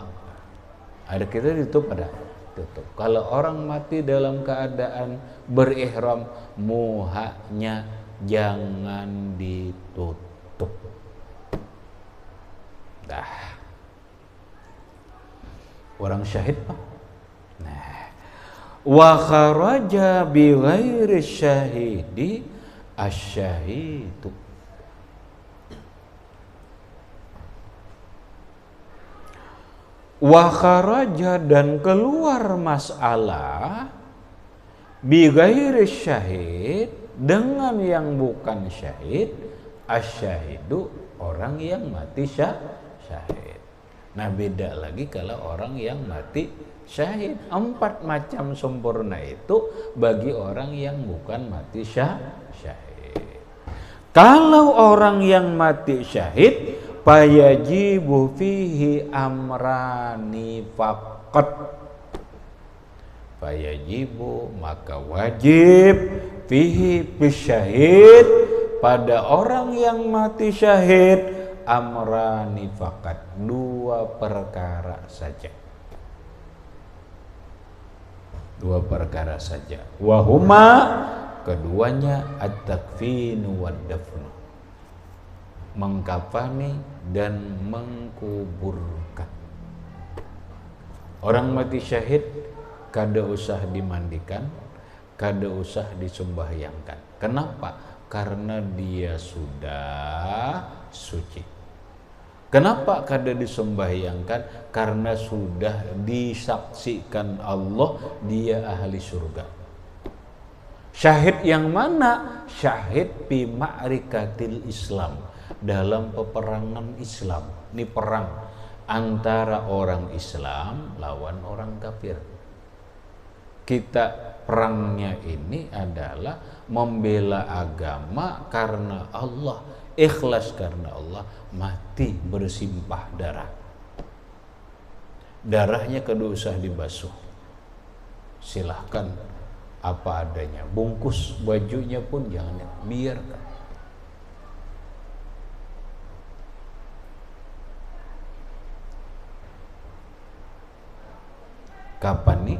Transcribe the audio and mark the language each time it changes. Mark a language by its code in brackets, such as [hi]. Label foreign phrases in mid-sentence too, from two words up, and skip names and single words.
[id] Ada kita ditutup, ada tutup. Kalau orang mati dalam keadaan berihram, muhanya jangan ditutup. Dah. Orang syahid Pak. Nah, [ar] وخرج بغير الشهيد الشهيد. وخرج, [id] dan keluar masalah [ar] بغير شهيد, [id] dengan yang bukan syahid, asyahidu, orang yang mati syahid. Nah, beda lagi kalau orang yang mati syahid. 4 macam sempurna itu bagi orang yang bukan mati syahid. Kalau orang yang mati syahid, [ar] فيجب فيه أمران فقط. [id] Fayajibu, maka wajib, [ar] فيه بشهيد, [id] pada orang yang mati syahid, [ar] أمران فقط, [id] 2 perkara saja. 2 perkara saja. Wahuma, keduanya [ar] التكفين والدفن, [id] mengkafani dan mengkuburkan. [bjn] Orang mati syahid kada usah dimandikan, kada usah disembahyangkan. [id] Kenapa? Karena dia sudah suci. Kenapa kada disembahyangkan? Karena sudah disaksikan Allah dia ahli surga. Syahid yang mana? [ar] شهيد في معركة الإسلام, [id] dalam peperangan Islam. Ini perang antara orang Islam lawan orang kafir. Kita perangnya ini adalah membela agama karena Allah, ikhlas karena Allah, mati bersimpah darah. [bjn] Darahnya kada usah dibasuh, silahkan apa adanya, bungkus bajunya pun jangan, biarkan. [id] Kapan nih?